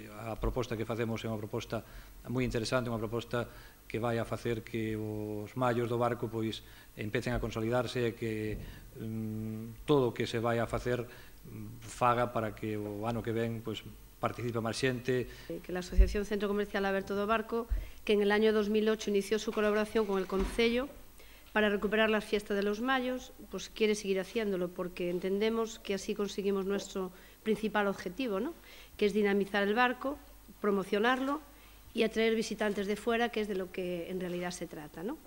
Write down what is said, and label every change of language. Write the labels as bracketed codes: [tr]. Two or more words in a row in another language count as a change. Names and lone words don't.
[gl] a proposta que facemos é unha proposta moi interesante, unha proposta que vai a facer que os mallos do barco pois empecen a consolidarse e que todo o que se vai a facer faga para que o ano que ven pois participe máis xente. [es] Que la Asociación Centro Comercial Aberto do Barco, que en el año 2008 inició su colaboración con el Concello para recuperar las fiestas de los mayos, pues quiere seguir haciéndolo porque entendemos que así conseguimos nuestro principal objetivo, ¿no? Que es dinamizar el barco, promocionarlo y atraer visitantes de fuera, que es de lo que en realidad se trata, ¿no?